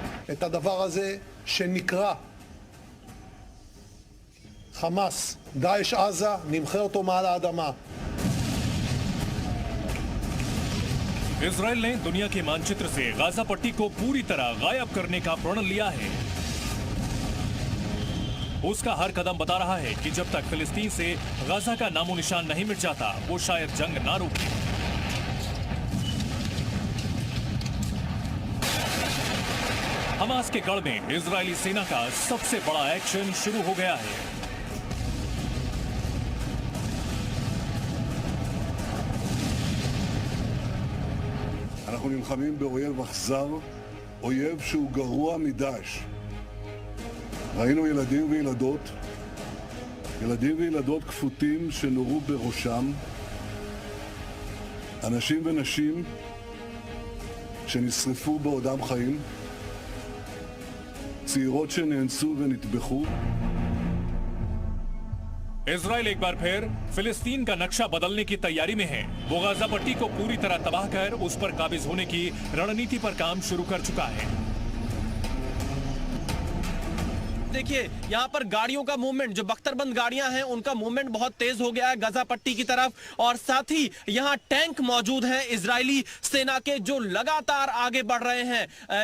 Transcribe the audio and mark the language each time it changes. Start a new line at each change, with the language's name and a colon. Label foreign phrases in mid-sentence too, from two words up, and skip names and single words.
Hebrew: את הדבר הזה שנקרא חמאס, דאעש עזה, נמחה אותו מעל האדמה.
Hindi: इजराइल ने दुनिया के मानचित्र से गाजा पट्टी को पूरी तरह गायब करने का प्रण लिया है। उसका हर कदम बता रहा है कि जब तक फिलिस्तीन से गाजा का नामो निशान नहीं मिट जाता वो शायद जंग ना रुके। हमास के गढ़ में इजरायली सेना का सबसे बड़ा एक्शन शुरू हो गया है।
Hebrew: אנחנו נלחמים באויב אכזר, אויב שהוא גרוע מדאעש. ראינו ילדים וילדות כפותים שנורו בראשם, אנשים ונשים שנשרפו בעודם חיים, צעירות שנאנסו ונטבחו.
Hindi: इजराइल एक बार फिर फिलिस्तीन का नक्शा बदलने की तैयारी में है। वो गाजा पट्टी को पूरी तरह तबाह कर उस पर काबिज होने की रणनीति पर काम शुरू कर चुका है। देखिए यहाँ पर गाड़ियों का मूवमेंट, जो बख्तरबंद गाड़ियां हैं उनका मूवमेंट बहुत तेज हो गया है गाजा पट्टी की तरफ, और साथ ही यहाँ टैंक मौजूद हैं इजरायली सेना के जो लगातार आगे बढ़ रहे हैं।